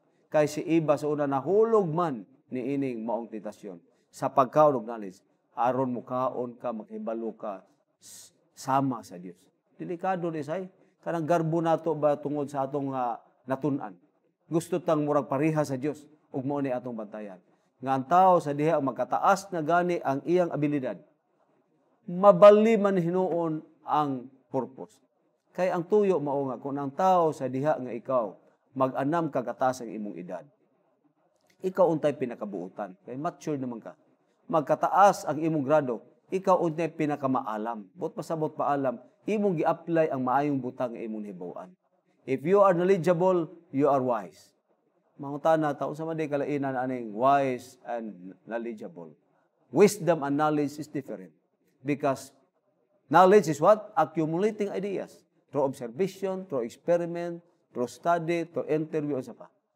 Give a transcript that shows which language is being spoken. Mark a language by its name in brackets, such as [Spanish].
[Cebuano] Kay si Iba sa una nahulog man ni ining maong tentasyon sa pagkaon og knowledge, aron mo kaon ka, maghibalo ka sama sa Dios. Delikado ni say, kanang garbo nato ba tungod sa atong natun-an. Gusto tang murag pareha sa Dios ug mao ni atong bantayan. Nga ang tao sa diha magkataas na gani ang iyang abilidad, mabali man hinuon ang purpose. Kay ang tuyo mao nga kung ang tao sa diha nga ikaw mag-anam kagatas ang imong edad, ikaw untay pinakabuutan. Kay mature naman ka. Magkataas ang imong grado, ikaw untay pinakamaalam. Bot pasabot paalam, imong gi-apply ang maayong butang nga imong hibaw-an. [English] If you are knowledgeable, you are wise. [Cebuano] Mangutana ta unsa man di kalainan aning wise and knowledgeable. [English] Wisdom and knowledge is different. Because knowledge is what? Accumulating ideas. Through observation, through experiment, through study, through interview, [Cebuano] sa pa.